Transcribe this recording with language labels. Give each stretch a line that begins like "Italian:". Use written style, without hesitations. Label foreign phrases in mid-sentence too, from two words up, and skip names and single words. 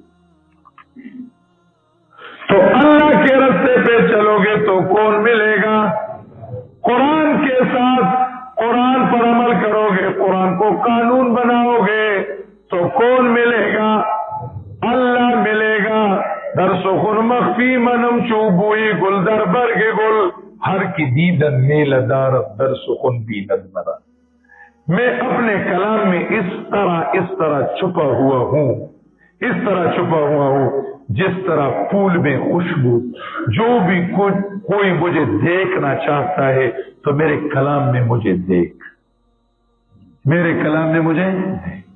Urdu: تو اللہ کے رستے پہ چلو گے تو کون ملے گا؟ قرآن کے ساتھ قرآن پر عمل کرو گے، قرآن کو قانون بناؤ گے تو کون ملے گا؟ اللہ ملے گا۔
Persian: در سخن مخفی منم چوبوئی گل در برگ گل، ہر کی دیدن میل دارت در سخن بیند مرا۔
Urdu: میں اپنے کلام میں اس طرح چھپا ہوا ہوں، اس طرح چھپا ہوا ہوں جس طرح پھول میں خوشبو۔ جو بھی کوئی مجھے دیکھنا چاہتا ہے تو میرے کلام میں مجھے دیکھ، میرے کلام میں مجھے دیکھ۔